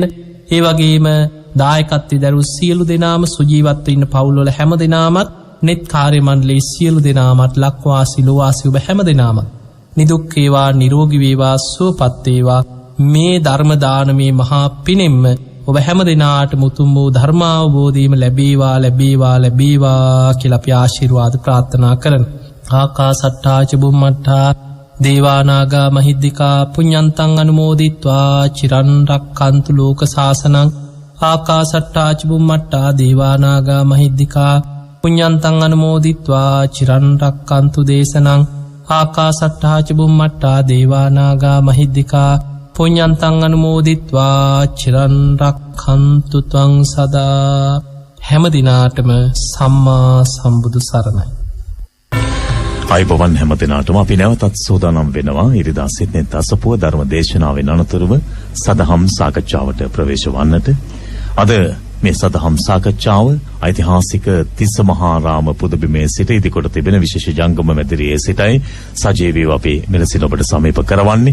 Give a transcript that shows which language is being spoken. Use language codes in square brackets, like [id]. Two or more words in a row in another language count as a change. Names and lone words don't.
[si] ඒ වගේම දායකත්වයේ දරූ සියලු දෙනාම සුජීවත්ව ඉන්න පවුල්වල හැම දෙනාමත් net කාර්ය මණ්ඩලයේ සියලු දෙනාමත් ලක්වාසී ලෝවාසී ඔබ හැම දෙනාමත් නිදුක් වේවා නිරෝගී වේවා සුවපත් වේවා. මේ ධර්ම දානමේ මහා පිනෙම්ම ඔබ හැම දෙනාටම උතුම් වූ ධර්මාවබෝධයම ලැබේවා ලැබේවා ලැබේවා කියලා අපි ආශිර්වාද ප්‍රාර්ථනා කරන. [pi] ආකාසට්ටා ච බුම්මට්ටා දේවානාගා මහිද්దికා පුඤ්ඤන්තං අනුමෝදිත්වා චිරන් රක්칸තු ලෝක සාසනං. ආකාසට්ටා ච බුම්මට්ටා දේවානාගා මහිද්దికා පුඤ්ඤන්තං අනුමෝදිත්වා චිරන් රක්칸තු දේශනං. ආකාසට්ටා ච බුම්මට්ටා දේවානාගා මහිද්దికා පුඤ්ඤන්තං අනුමෝදිත්වා චිරන් රක්ඛන්තු ත්වං සදා. [si] හැම දිනාටම සම්මා සම්බුදු සරණයි. අයිබෝවන් හැම දිනාටම අපි නැවතත් සූදානම් වෙනවා ඉරිදා සිටනේ දසපුව ධර්ම දේශනාවෙන් අනතුරුව සදහම් සාකච්ඡාවට ප්‍රවේශ වන්නට. අද මේ සදහම් සාකච්ඡාව ඓතිහාසික තිස්සමහාරාම පුදබිමේ සිට ඉදිකොට තිබෙන විශේෂ ජංගම මැදිරියේ සිටයි සජීවීව අපි මෙලෙසින් ඔබට සමීප කරවන්නේ.